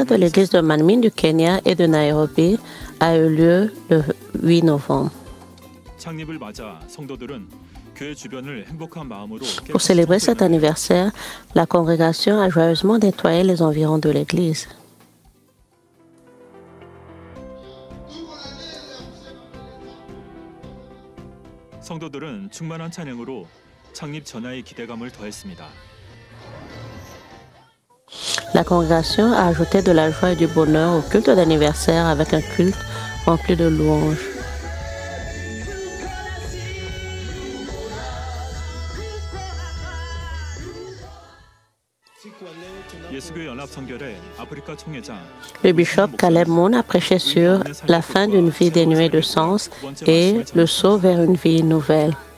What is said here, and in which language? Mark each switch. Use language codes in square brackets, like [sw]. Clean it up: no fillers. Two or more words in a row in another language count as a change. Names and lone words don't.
[fr] de l'église de Manmin du Kenya et de Nairobi a eu lieu le 8 novembre. Pour célébrer cet anniversaire, la congrégation a joyeusement nettoyé les environs de l'église. [ko] 성도들은 충만한 찬양으로 창립 전야의 기대감을 더했습니다. [fr] La congrégation a ajouté de la joie et du bonheur au culte d'anniversaire avec un culte rempli de louanges. Le bishop Caleb Moon a prêché sur la fin d'une vie dénuée de sens et le saut vers une vie nouvelle.